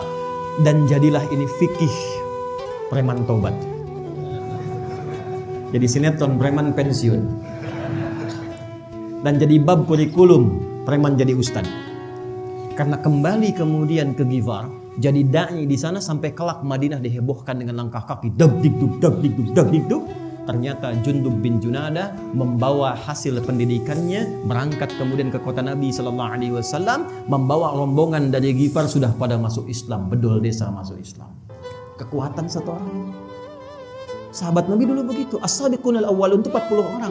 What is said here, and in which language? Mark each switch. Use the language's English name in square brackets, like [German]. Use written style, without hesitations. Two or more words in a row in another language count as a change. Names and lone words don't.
[Indonesian] Dan jadilah ini fikih preman tobat. Jadi sinetron preman pensiun. Dan jadi bab kurikulum preman jadi ustad. Karena kembali kemudian ke Ghifar, jadi da'i di sana sampai kelak Madinah dihebohkan dengan langkah kaki dag-dig-dug, dag-dig-dug, dag-dig-dug. Ternyata Jundub bin Junada membawa hasil pendidikannya, berangkat kemudian ke kota Nabi [Arabic] صلى الله عليه وسلم, [Indonesian] membawa rombongan dari Ghifar sudah pada masuk Islam, bedol desa masuk Islam. Kekuatan satu orang. Sahabat Nabi dulu begitu, [Arabic] السابقون الأولون [Indonesian] itu 40 orang.